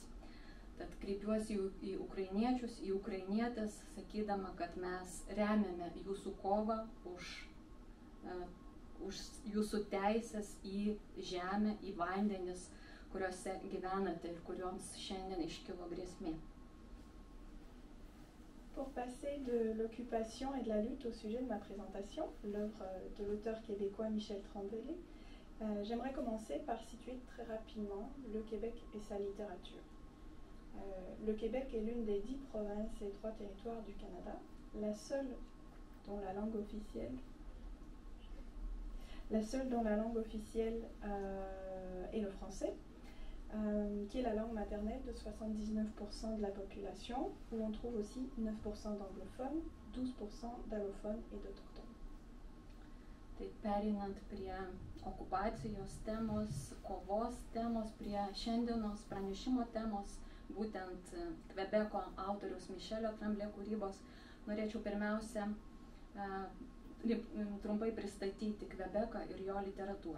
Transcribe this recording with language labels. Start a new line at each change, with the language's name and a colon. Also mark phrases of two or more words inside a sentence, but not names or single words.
Lithuanian: Tad kreipiuosi į ukrainiečius, į ukrainietės, sakydama, kad mes remiame jūsų kovą už jūsų teisės į žemę, į vandenis, kuriuose gyvenate ir kurioms šiandien iškilo grėsmė.
French: Pour passer de l'occupation et de la lutte au sujet de ma présentation, l'œuvre de l'auteur québécois Michel Tremblay, j'aimerais commencer par situer très rapidement le Québec et sa littérature. Le Québec est l'une des 10 provinces et 3 territoires du Canada, la seule dont la langue officielle est le français, qui est la langue maternelle de 79% de la population, où on trouve aussi 9% d'anglophones, 12% d'allophones et d'autochtones.
Lithuanian: Tai pereinant prie okupacijos temos, kovos temos, prie šiandienos pranešimo temos, būtent Kvebeko autoriaus Mišelio Tremblay kūrybos, norėčiau pirmiausia trumpai pristatyti Kvebeką ir jo literatūrą.